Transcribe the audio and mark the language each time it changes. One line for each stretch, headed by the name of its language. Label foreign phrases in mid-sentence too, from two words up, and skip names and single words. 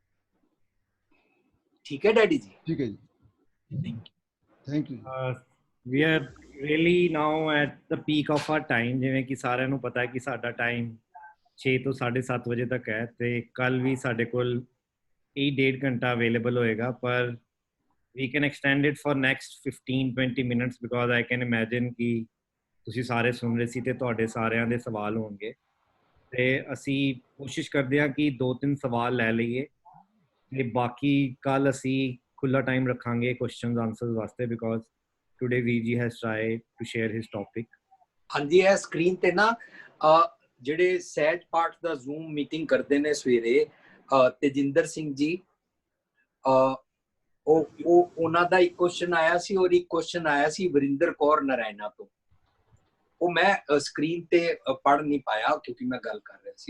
Punjabi: ਠੀਕ ਹੈ ਡੈਡੀ ਜੀ। ਠੀਕ ਹੈ ਜੀ।
English: thank you. we are really now at the peak of our time.
Punjabi: ਜਿਵੇਂ ਕਿ ਸਾਰਿਆਂ ਨੂੰ ਪਤਾ ਹੈ ਕਿ ਸਾਡਾ ਟਾਈਮ 6 ਤੋਂ 7:30 ਵਜੇ ਤੱਕ ਹੈ ਤੇ ਕੱਲ ਵੀ ਸਾਡੇ ਕੋਲ ਇਹ 1.5 ਘੰਟਾ ਅਵੇਲੇਬਲ ਹੋਏਗਾ, ਪਰ
English: we can extend it for next 15-20 minutes because I can imagine
Punjabi: ਕਿ ਤੁਸੀਂ ਸਾਰੇ ਸੁਣ ਰਹੇ ਸੀ ਤੇ ਤੁਹਾਡੇ ਸਾਰਿਆਂ ਦੇ ਸਵਾਲ ਹੋਣਗੇ ਤੇ ਅਸੀਂ ਕੋਸ਼ਿਸ਼ ਕਰਦੇ ਹਾਂ ਕਿ 2-3 ਸਵਾਲ ਲੈ ਲਈਏ ਤੇ ਬਾਕੀ ਕੱਲ ਅਸੀਂ ਖੁੱਲਾ ਟਾਈਮ ਰੱਖਾਂਗੇ
English: questions answers
Punjabi: ਵਾਸਤੇ
English: because today VG has tried to share his topic।
Punjabi: ਹਾਂਜੀ, ਇਹ ਸਕਰੀਨ ਤੇ ਨਾ ਜਿਹੜੇ ਸਹਿਜ ਪਾਠ ਦਾ ਜ਼ੂਮ ਮੀਟਿੰਗ ਕਰਦੇ ਨੇ ਸਵੇਰੇ, ਤੇਜਿੰਦਰ ਸਿੰਘ ਜੀ, ਉਹਨਾਂ ਦਾ ਇੱਕ ਕੁਐਸਚਨ ਆਇਆ ਸੀ ਔਰ ਇੱਕ ਕੁਐਸਚਨ ਆਇਆ ਸੀ ਵਰਿੰਦਰ ਕੌਰ ਨਾਰਾਇਣਾ ਤੋਂ। ਉਹ ਮੈਂ ਸਕਰੀਨ ਤੇ ਪੜ੍ਹ ਨਹੀਂ ਪਾਇਆ ਕਿਉਂਕਿ ਮੈਂ ਗੱਲ ਕਰ ਰਿਹਾ ਸੀ।